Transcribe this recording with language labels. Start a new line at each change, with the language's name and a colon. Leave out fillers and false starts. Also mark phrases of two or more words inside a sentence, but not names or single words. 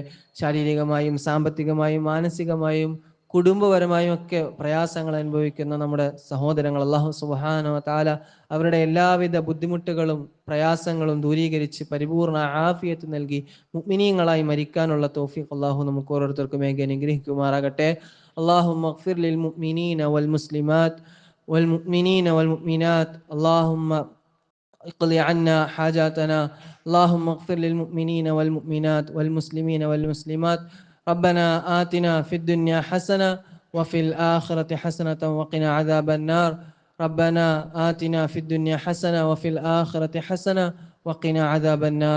Malayalam: ശാരീരികമായും സാമ്പത്തികമായും മാനസികമായും കുടുംബപരമായും ഒക്കെ പ്രയാസങ്ങൾ അനുഭവിക്കുന്ന നമ്മുടെ സഹോദരങ്ങൾ
Arabic: الله سبحانه وتعالى
Malayalam: അവരുടെ എല്ലാവിധ ബുദ്ധിമുട്ടുകളും പ്രയാസങ്ങളും ദൂരീകരിച്ച് പരിപൂർണ ആഫിയത്ത് നൽകി മുഅ്മിനീങ്ങളായി മരിക്കാനുള്ള തൗഫീഖ് അല്ലാഹു നമുക്ക് ഓരോരുത്തർക്കും മേകി അനുഗ്രഹിക്കുമാറാകട്ടെ.
Arabic: اللهم اغفر للمؤمنين والمسلمات والمؤمنين والمؤمنات. അല്ലാഹുമ്മ اقض عنا حاجاتنا. اللهم اغفر للمؤمنين والمؤمنات والمسلمين والمسلمات. ربنا آتنا في الدنيا حسنة وفي الآخرة حسنة وقنا عذاب النار. ربنا آتنا في الدنيا حسنة وفي الآخرة حسنة وقنا عذاب النار.